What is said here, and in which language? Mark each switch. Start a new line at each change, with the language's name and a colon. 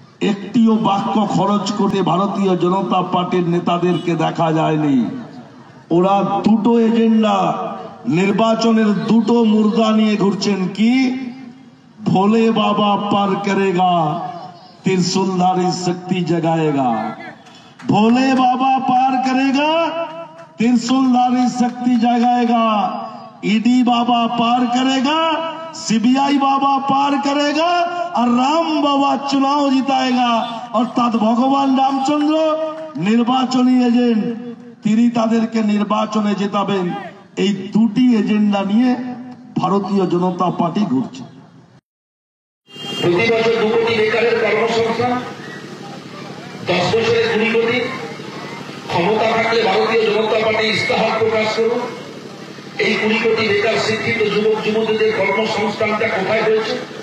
Bangla: একটিও বাক্য খরচ করতে ভারতীয় জনতা পার্টির নেতাদেরকে দেখা যায়নি। ওরা দুটো এজেন্ডা, নির্বাচনের দুটো মুর্দা নিয়ে ঘুরছেন। কি?
Hindi: ভোলে বাবা পার করেগা, त्रिशूलधारी शक्ति जगाएगा। भोले बाबा पार करेगा, त्रिशूलधारी शक्ति जगाएगा। ईडी बाबा पार करेगा, सीबीआई बाबा पार करेगा, और राम बाबा चुनाव जिताएगा। अर्थात भगवान रामचंद्र निर्वाचनी एजेंट,
Bangla: তিনি তাদেরকে নির্বাচনে জেতাবেন। এই দুটি এজেন্ডা নিয়ে ভারতীয় জনতা পার্টি ঘুরছে। প্রতি বছর 2 কোটি বেকারের কর্মসংস্থান, 10 বছরে 2 কোটি। ক্ষমতা থাকলে ভারতীয় জনতা পার্টি ইস্তাহার প্রকাশ করুন, এই 20 কোটি বেকার শিক্ষিত যুবক যুবতীদের কর্মসংস্থানটা কোথায় হয়েছে?